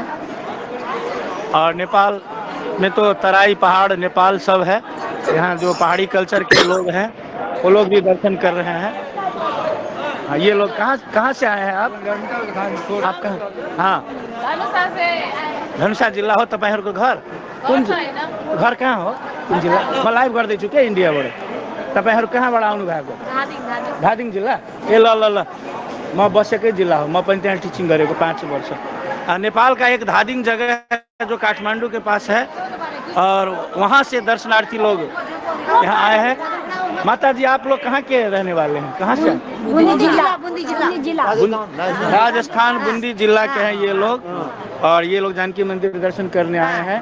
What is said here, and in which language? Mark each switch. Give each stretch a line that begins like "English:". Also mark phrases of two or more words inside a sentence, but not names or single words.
Hindi: और नेपाल में तो तराई पहाड़ नेपाल सब है, यहाँ जो पहाड़ी कल्चर के लोग हैं वो लोग भी दर्शन कर रहे हैं। हाँ, ये लोग कहाँ से आए हैं आप? आप कहाँ? हाँ,
Nepali: धनुषा जिला हो तपाईहर को घर कुन घर कहाँ हो? कुन जिला?
Hindi: मैं लाइव कर दे चुके इंडिया बड़े।
Nepali: तपाईहर कहाँबाट आउनु भएको? धादिङ जिल्ला। ए ल ल ल, म बसेकै जिल्ला हो, म पनि त्यहाँ टिचिङ गरेको 5 वर्ष।
Hindi: नेपाल का एक धादिङ जगह है जो काठमांडू के पास है, और वहाँ से दर्शनार्थी लोग यहाँ आए हैं। माता जी, आप लोग कहाँ के रहने वाले हैं? कहाँ से? राजस्थान बूंदी जिला के हैं ये लोग, और ये लोग जानकी मंदिर दर्शन करने आए हैं।